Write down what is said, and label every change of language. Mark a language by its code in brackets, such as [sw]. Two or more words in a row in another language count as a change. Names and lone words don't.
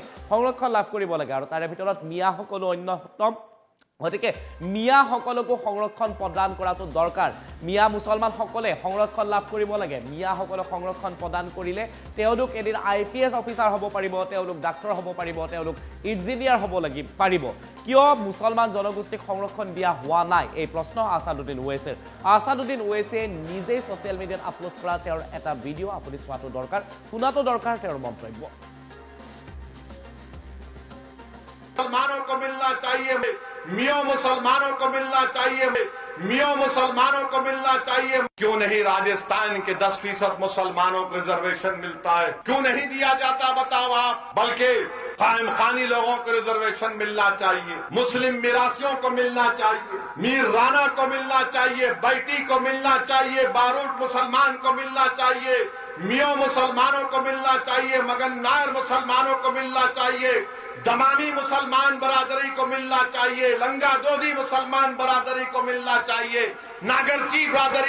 [as] সংৰক্ষণ লাভ কৰিব লাগে আৰু তাৰে ভিতৰত মিয়াসকলো অন্যতম গতিকে মিয়াসকলকো সংৰক্ষণ প্ৰদান কৰাটো দৰকাৰ মিয়া মুছলমানসকলে সংৰক্ষণ লাভ কৰিব লাগে মিয়াসকলক সংৰক্ষণ প্ৰদান কৰিলে তেওঁলোক এদিন [en] IPS officer [as] হ'ব পাৰিব তেওঁলোক ডাক্তৰ হ'ব পাৰিব তেওঁলোক ইঞ্জিনিয়াৰ হ'ব পাৰিব কিয় মুছলমান জনগোষ্ঠীক সংৰক্ষণ দিয়া হোৱা নাই এই প্ৰশ্ন আসাদুদ্দিন ওৱেইছিয়ে নিজেই [en] social media [as] আপলোড কৰা তেওঁৰ এটা ভিডিঅ' আপুনি চোৱাটো দৰকাৰ শুনাটো দৰকাৰ তেওঁৰ মন্তব্য [hi] मुसलमानों को मिलना चाहिए मियों मुसलमानों को मिलना चाहिए मियों मुसलमानों को मिलना चाहिए क्यों नहीं राजस्थान के 10% मुसलमानों को रिजर्वेशन मिलता है क्यों नहीं दिया जाता बताओ आप बल्कि कायम खानी लोगों को रिजर्वेशन मिलना चाहिए मुस्लिम मिरासियों को मिलना चाहिए मीर राना को मिलना चाहिए बैती को मिलना चाहिए बारूद मुसलमान को मिलना चाहिए मियों मुसलमानों को मिलना चाहिए मगन नायर मुसलमानों को मिलना चाहिए दमामी मुसलमान बरादरी को मिलना चाहिए लंगा दोदी मुसलमान बरादरी को मिलना चाहिए नागरची बरादरी